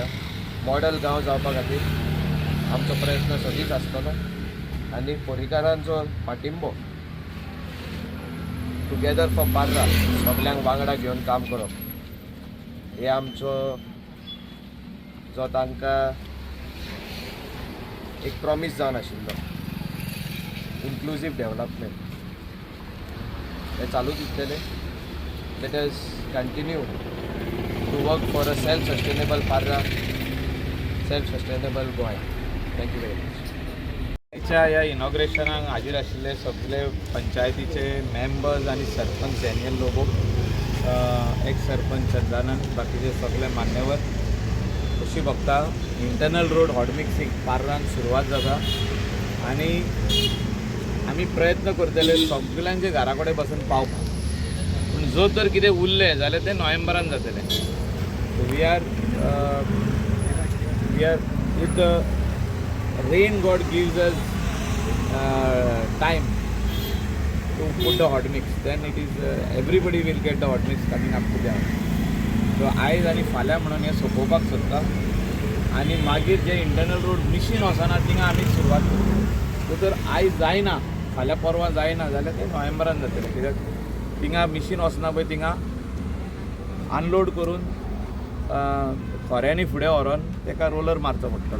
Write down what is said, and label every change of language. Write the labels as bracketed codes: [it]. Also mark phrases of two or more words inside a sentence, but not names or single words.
[kok] मॉडल गांव जावपा खातीर आमचो प्रयत्न सदींच आसतलो आनी पर्रीकारांचो पाठिंबो टुगेदर फॉर पार्रा सगल्यांक वांगडा घेवन काम करप हे आमचो जो तांकां एक प्रॉमीस जावन आशिल्लो [en] inclusive development [kok] हे चालूच उरतलें. [en] let us continue to work for a self-sustainable Parra, self-sustainable Goa. Thank you very much. [kok] ह्या इनॉग्रेशनाक हाजीर आशिल्ले सगळे पंचायतीचे मेंबर्स आनी सरपंच डॅनियल लोबो, एक्स सरपंच चंदानंद, बाकीचे सगळे मान्यवर अशी बघता [en] internal road hot mixing [kok] पार्रान सुरवात जाता आनी आमी प्रयत्न करतले सगळ्यांचे घरा कडेन बसून पावपाक. पूण जो तर कितें उरलें जाल्यार तें नोव्हेंबरान जातलें. [en] We are if the rain god gives us time to put the hot mix, then it is everybody will get the hot mix coming up to them. [kok] So आयज आनी फाल्यां म्हणून हें सोंपोवपाक सोदता आनी मागीर जे [en] internal road [kok] मिशीन वचना थिंगा आमी सुरवात करता. तर आयज जायना फाल्यां परवां जायना जाल्यार तें नोव्हेंबरान जातलें कित्याक थिंगा मिशीन वचना पळय थिंगा अनलोड करून खोऱ्यांनी फुडें व्हरोन ताका रोलर मारचो पडटलो.